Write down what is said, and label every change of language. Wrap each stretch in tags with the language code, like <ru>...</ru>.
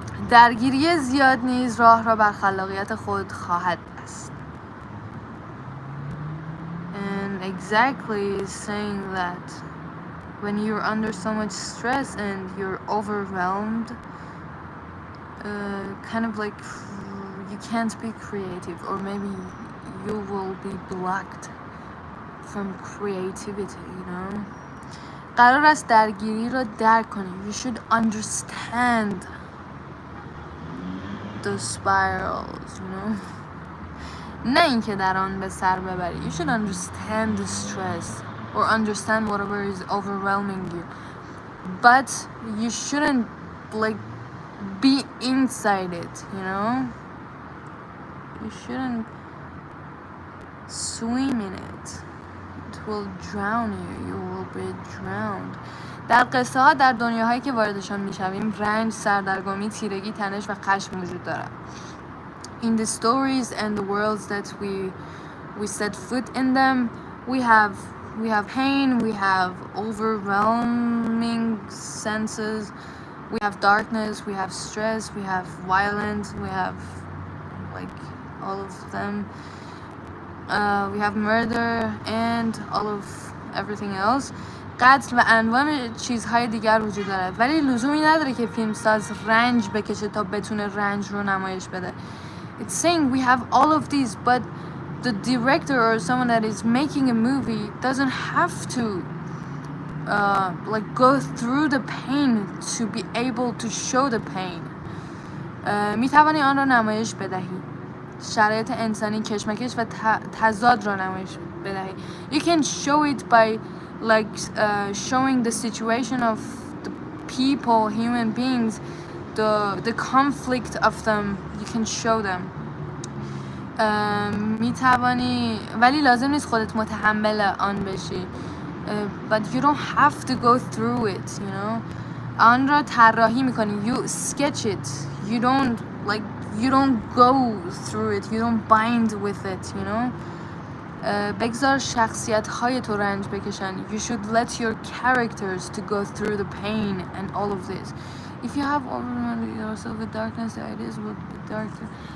<fa>درگیری زیاد نیز راه را بر خلاقیت خود خواهد بست.</fa> <en>And exactly is saying that when you're under so much stress and you're overwhelmed, kind of like you can't be creative, or maybe you will be blocked from creativity,</en> <fa>قرار است درگیری را درک کنی.</fa> <en>You should understand the spirals,</en> <fa>نه اینکه در آن به سر ببری.</fa> <en>You should understand the stress or understand whatever is overwhelming you, but you shouldn't like be inside it, you shouldn't swim in it. It will drown you. You will be drowned.</en> <fa>در قصه ها در دنیاهایی که واردشان میشویم رنج، سردرگمی، تیرگی، تنش و خشم وجود دارد.</fa> <en>In the stories and the worlds that we set foot in them, we have pain, we have overwhelming senses, we have darkness, we have stress, we have violence, we have like all of them. We have murder and all of everything else.</en> <fa>قتل و انواع چیزهای دیگر وجود دارد، ولی لزومی نداره که فیلمساز رنج بکشه تا بتونه رنج رو نمایش بده.</fa> <en>It's saying we have all of these, but the director or someone that is making a movie doesn't have to like go through the pain to be able to show the pain.</en> <fa>میتوانی آن را نمایش بدهی. شرایط انسانی، کشمکش و تضاد را نمایش بدهی.</fa> <en>You can show it by like showing the situation of the people, human beings, the conflict of them. You can show them.</en> <fa>میتوانی، ولی لازم نیست خودت متحمل آن بشی.</fa> <en>But you don't have to go through it,</en> <fa>آن را طراحی میکنی.</fa> <en>You sketch it. You don't go through it. You don't bind with it,</en> <fa>بگذار شخصیت های تو رنج بکشن.</fa> <en>You should let your characters to go through the pain and all of this. If you have overwhelmed yourself with darkness, the ideas will be darker.</en>